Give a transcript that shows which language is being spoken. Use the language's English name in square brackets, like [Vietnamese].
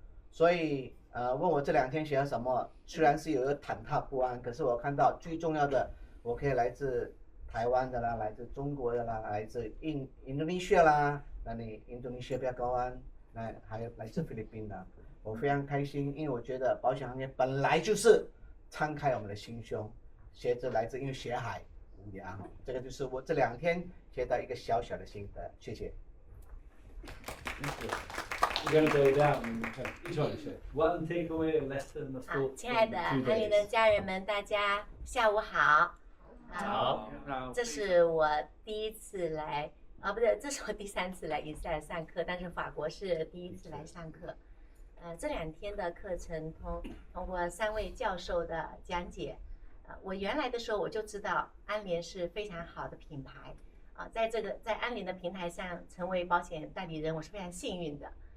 [Chinese] 所以问我这2天学了什么，虽然是有一个忐忑不安，可是我看到最重要的，我可以来自台湾的啦，来自中国的啦，来自印度尼西亚啦，那你印度尼西亚比较高安，那还有来自菲律宾的，我非常开心，因为我觉得保险行业本来就是敞开我们的心胸，学着来自因为学海无涯，这个就是我这2天学到一个小小的心得，谢谢。 [English] We're going to go down and each one share. One takeaway, a lesson, a thought. [Chinese] 亲爱的安联的家人们，大家下午好。好，这是我第一次来，不对，这是我第3次来INSEAD上课，但是法国是第1次来上课。这2天的课程通过3位教授的讲解，我原来的时候我就知道安联是非常好的品牌在安联的平台上成为保险代理人，我是非常幸运的。